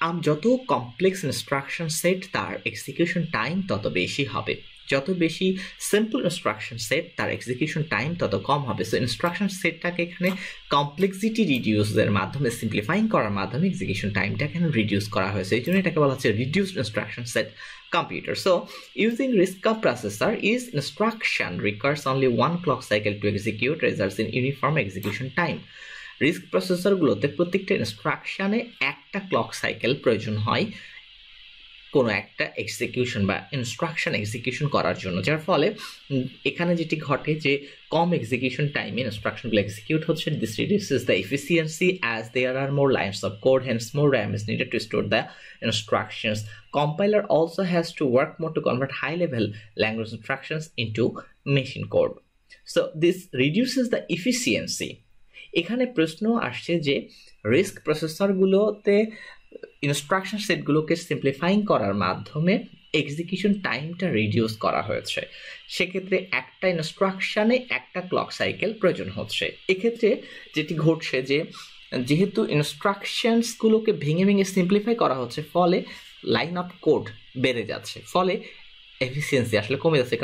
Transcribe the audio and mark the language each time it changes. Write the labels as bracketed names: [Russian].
[Bangla] যত complex instruction set তার execution time তত বেশি হবে, যত বেশি সিম্পল ইনস্ট্রাকশন সেট তার এক্সিকিউশন টাইম তত কম হবে। সো ইনস্ট্রাকশন সেটটাকে এখানে কমপ্লেক্সিটি রিডিউসের মাধ্যমে সিম্পলিফাইং করার মাধ্যমে এক্সিকিউশন টাইমটা এখানে রিডিউস করা হয়েছে, এই জন্য এটাকে বলা হচ্ছে reduced instruction set computer. [English] So using RISC processor is instruction requires only one clock cycle to execute, results in uniform execution time. RISC প্রসেসরগুলোতে প্রত্যেকটা ইনস্ট্রাকশনে একটা clock cycle প্রয়োজন হয় কোনো একটা এক্সিকিউশন বা ইনস্ট্রাকশন এক্সিকিউশন করার জন্য, যার ফলে এখানে যেটি ঘটে যে কম এক্সিকিউশন টাইমে ইনস্ট্রাকশনগুলো এক্সিকিউট হচ্ছে। This reduces the efficiency as there are more lines of code, hence more RAM is needed to store the instructions. Compiler also has to work more to convert high level language instructions into machine code. So this reduces the efficiency. [Bangla] এখানে প্রশ্ন আসছে যে risk প্রসেসরগুলোতে instruction সেটগুলোকে simplifying করার মাধ্যমে execution টাইমটা reduce করা হয়েছে, সেক্ষেত্রে একটা ইনস্ট্রাকশনে একটা ক্লক সাইকেল প্রয়োজন হচ্ছে। এক্ষেত্রে যেটি ঘটছে যে যেহেতু ইনস্ট্রাকশনসগুলোকে ভেঙে ভেঙে সিম্পলিফাই করা হচ্ছে, ফলে লাইন অফ কোড বেড়ে যাচ্ছে, ফলে এফিসিয়েন্সি আসলে কমে যাচ্ছে।